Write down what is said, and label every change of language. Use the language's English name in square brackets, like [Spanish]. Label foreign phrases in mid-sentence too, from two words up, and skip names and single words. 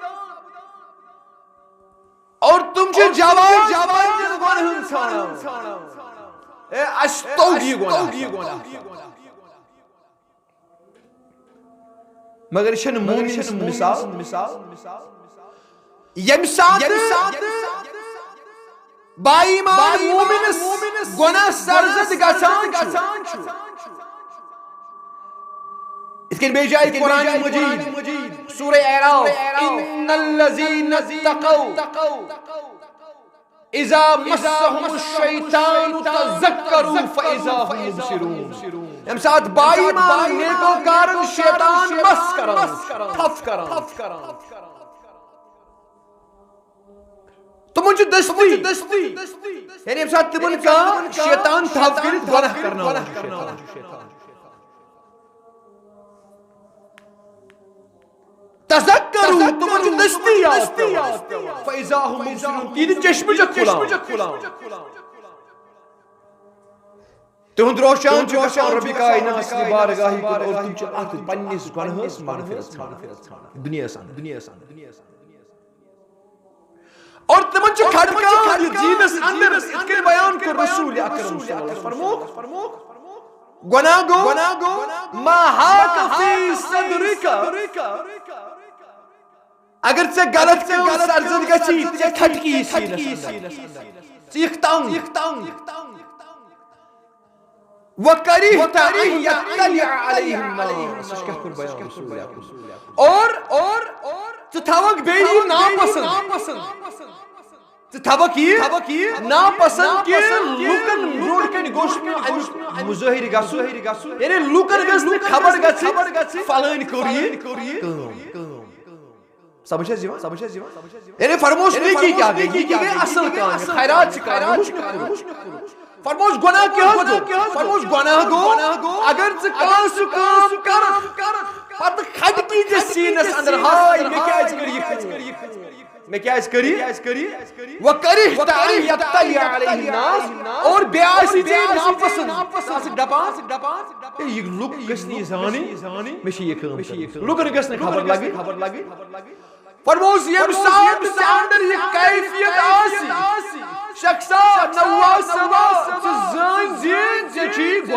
[Kashmiri] اور تم چھِ جوان گۄنہن ژھانڈان اے اسہِ توٚگ یہِ گۄناہ مگر یہِ چھنہٕ مومن سٕنٛز مثال یم ساتہٕ باایمان مومنس گناہ سرزد گژھان چھُ اِتھ کٔنۍ بیٚیہِ جایہِ قرآن مجیٖد سورہ اعراف [Arabic] ان الذین اتقوا اذا مسهم الشیطان تذکروا فاذا هم مبصرون [Kashmiri] یم ساتہٕ باایمان نیکوکارن شیطان مس کران تھف کران تمن چھُ دستی یعنی یم ساتہٕ تمن کانٛہہ شیطان تھپ کٔرِتھ گۄناہ کرناوان تذکروا تمن چھُ دستی یاد پیوان [Arabic] فاذا هم مبصرون [Kashmiri] تہنٛدِ چشمہٕ چھِ کھُلان تہنٛد روشان چھُ گژھان رۄبِ کائنات سٕنٛدِ بارگاہہِ کُن اور تِم چھِ اتھ پننِس گۄنہَس مغفرت ژھانڈان دُنیاہس اندر اور تمن چھُ کھٹکان جیٖنس اندر یِتھ کٔنۍ بیان کوٚر رسول اکرم [Arabic] صلی اللہ علیہ وسلم [Kashmiri] فرموک گۄناہ گو [Arabic] ما حاک فی صدرک [Kashmiri] اگر ژےٚ غلط سرزد گژھی ژےٚ کھٹکی سیٖنس اندر ژٕ یِکھ تنگ [Arabic] وَكَرِهْتَ أَن يَطَّلِعَ عَلَيْهِ النَّاسُ [Kashmiri] اور ژٕ تھاوکھ بیٚیہِ یہِ ناپسنٛد ژٕ تھاوکھ یہِ ناپسنٛد کہِ لُکن برونٛٹھ کنہِ گوٚژھ نہٕ امیُک مُظٲہرٕ گژھُن یعنی لُکن گژھِ نہٕ خبر گژھٕنۍ فلٲنۍ کوٚر یہِ کٲم سمجھ چھَس یِوان یعنی فرموس نیکی کیٛاہ گٔے نیکی گٔے اصل کامہِ خیرات چھِ کرٕنۍ فرموس گۄناہ کیٛاہ حظ گوٚو فرموس گۄناہ گوٚو اگر ژٕ کانٛہہ سُہ کٲم کرکھ پتہٕ کھٹکی ژےٚ سیٖنس اندر ہاے مےٚ کیٛازِ کٔر یہِ کٲم مےٚ کیٛازِ کٔر یہِ [Arabic] وَكَرِهْتَ أَن يَطَّلِعَ عَلَيْهِ النَّاسُ [Kashmiri] اور بیٚیہِ آسی ژےٚ ناپسنٛد ژٕ آسکھ دپان یہِ لُکھ گٔژھۍ نہٕ یہِ زانٕنۍ مےٚ چھِ یہِ کٲم لُکن گٔژھ نہٕ خبر لگٕنۍ فرموس ییٚمہِ ساتہٕ ژےٚ اندر یہِ کیفیت آسہِ شخصا نواسوا ژٕ زٲنۍ زِ ژےٚ چھُے